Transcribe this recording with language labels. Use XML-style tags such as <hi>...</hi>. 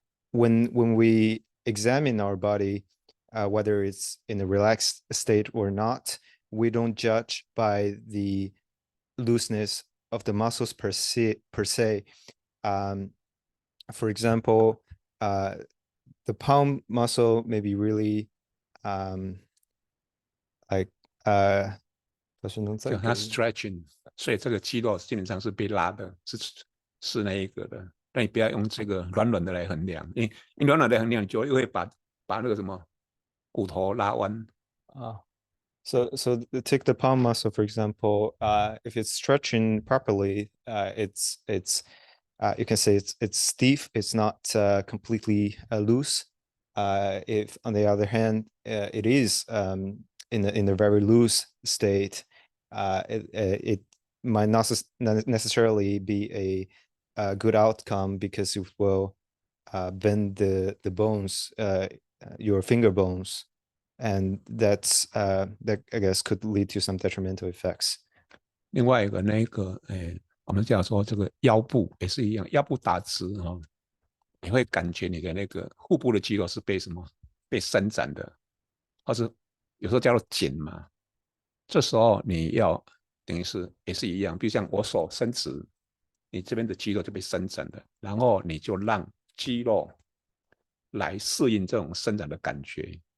<en>When we examine our body, whether it's in a relaxed state or not, we don't judge by the looseness of the muscles per se. For example, the palm muscle may be really like</en> <zh>就它 stretching， 所以这个肌肉基本上是被拉的，是那一个的。那你不要用这个软软的来衡量，因为软软的衡量，你就会把那个什么骨头拉弯。</zh> <en>So take the palm muscle, for example. If it's stretching properly, it's you can say it's stiff. It's not completely loose. If on the other hand, it is in a very loose state, it might not necessarily be a good outcome because it will bend the bones, your finger bones, and that I guess could lead to some detrimental effects.</en> <zh>另外一个那个我们讲说这个腰部也是一样，腰部打直哦，你会感觉你的那个腹部的肌肉是被什么被伸展的，或是有时候叫做紧嘛。这时候你要等于是也是一样，比如像我手伸直，你这边的肌肉就被伸展了，然后你就让肌肉来适应这种伸展的感觉。</zh>